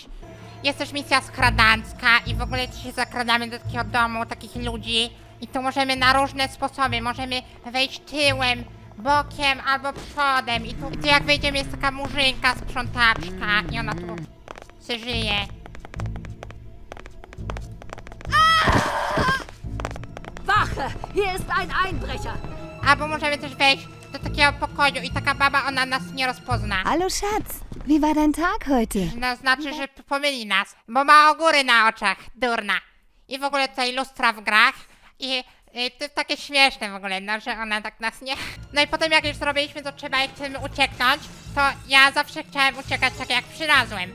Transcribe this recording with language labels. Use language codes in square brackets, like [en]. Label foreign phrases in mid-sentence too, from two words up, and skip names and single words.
[pl] Jest też misja skradancka i w ogóle się zakradamy do takiego domu, takich ludzi. I tu możemy na różne sposoby, możemy wejść tyłem, bokiem albo przodem. I tu jak wejdziemy jest taka murzynka, sprzątaczka i ona tu se żyje. [de] Wache! Hier ist ein Einbrecher! [pl] Albo możemy też wejść do takiego pokoju i taka baba, ona nas nie rozpozna. [de] Hallo Schatz, wie war dein Tag heute? [pl] No znaczy, że pomyli nas, bo ma ogóry na oczach, durna. I w ogóle tutaj lustra w grach i to jest takie śmieszne w ogóle, no, że ona tak nas nie... No i potem jak już zrobiliśmy to trzeba, jak chcemy ucieknąć, to ja zawsze chciałem uciekać tak jak przylazłem.